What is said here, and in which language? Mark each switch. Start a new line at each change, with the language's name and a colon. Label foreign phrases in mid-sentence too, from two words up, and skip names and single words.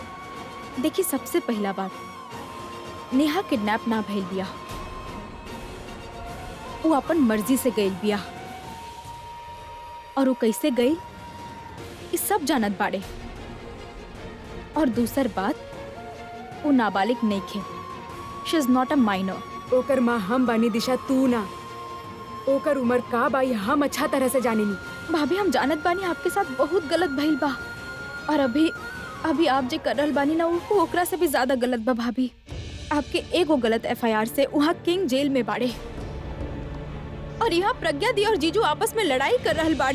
Bhojpuri: देखी, सबसे पहला बात, नेहा किडनैप ना भइल बिया, वो अपन मर्जी से गइल बिया। और वो कैसे गइल इस सब जानत बाड़े। और दूसर बात, वो नाबालिग नहीं खे।
English: She is not a minor.
Bhojpuri: ओकर माँ हम बानी दिशा, तू ना। ओकर उम्र का बाई हम अच्छा तरह से जाने नी। भाभी हम जानत बानी आपके साथ बहुत गलत भइल बा, और अभी अभी आप जे कर रहल बानी ना वो ओकरा से भी ज्यादा गलत बा भाभी। आपके एगो गलत एफआईआर से वहाँ किंग जेल में बाड़े, और यहाँ प्रज्ञा दी और जीजू आपस में लड़ाई कर रहल बाड़े।